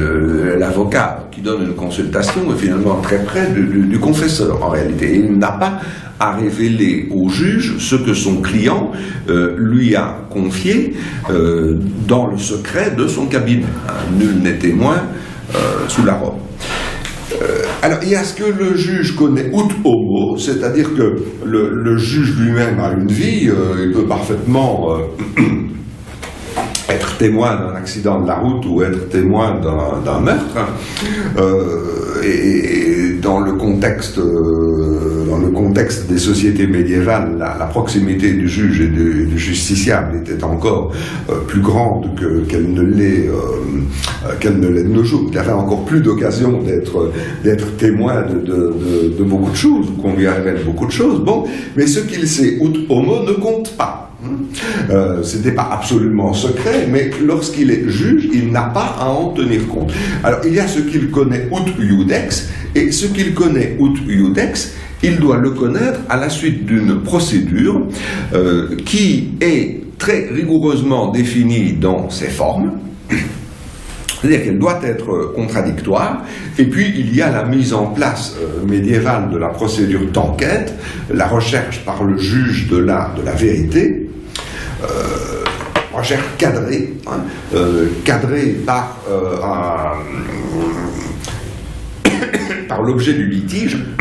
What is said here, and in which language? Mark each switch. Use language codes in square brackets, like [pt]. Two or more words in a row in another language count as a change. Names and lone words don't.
[fr] L'avocat qui qui donne une consultation est finalement très près du confesseur en réalité. Il n'a pas à révéler au juge ce que son client lui a confié dans le secret de son cabinet. Nul n'est témoin sous la robe. Alors, il y a ce que le juge connaît [la] ut homo, [fr] c'est-à-dire que le juge lui-même a une vie, il peut parfaitement être témoin d'un accident de la route ou être témoin d'un meurtre. Et dans le contexte des sociétés médiévales, la proximité du juge et du justiciable était encore plus grande qu'elle ne l'est de nos jours. Il avait encore plus d'occasion d'être témoin de beaucoup de choses, qu'on lui révèle beaucoup de choses. Bon, mais ce qu'il sait [la] ut homo [fr] ne compte pas. C'était pas absolument secret, mais lorsqu'il est juge, il n'a pas à en tenir compte. Alors, il y a ce qu'il connaît [la] ut iudex, [fr] et ce qu'il connaît [la] ut iudex, [fr] il doit le connaître à la suite d'une procédure qui est très rigoureusement définie dans ses formes. C'est-à-dire qu'elle doit être contradictoire, et puis il y a la mise en place médiévale de la procédure d'enquête, la recherche par le juge de la vérité, recherche cadrée, cadrée par l'objet du litige.